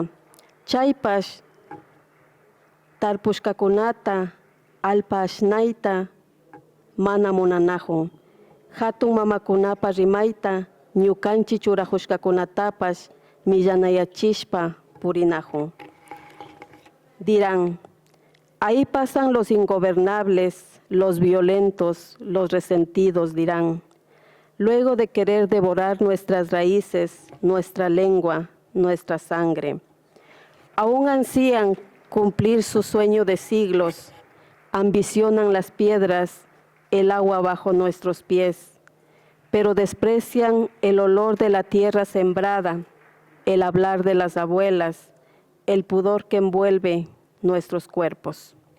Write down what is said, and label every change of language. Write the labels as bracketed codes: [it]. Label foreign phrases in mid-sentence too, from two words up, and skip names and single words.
[qu] Chaypash, tarpushkakunata, alpa ashnayta, mana munanajun. Hatun mamakunapa rimayta, ñukanchi churajushkakunatapash, millanayachishpa purinajun. [es] Dirán, ahí pasan los ingobernables, los violentos, los resentidos, dirán. Luego de querer devorar nuestras raíces, nuestra lengua, nuestra sangre. Aún ansían cumplir su sueño de siglos, ambicionan las piedras, el agua bajo nuestros pies, pero desprecian el olor de la tierra sembrada, el hablar de las abuelas, el pudor que envuelve nuestros cuerpos.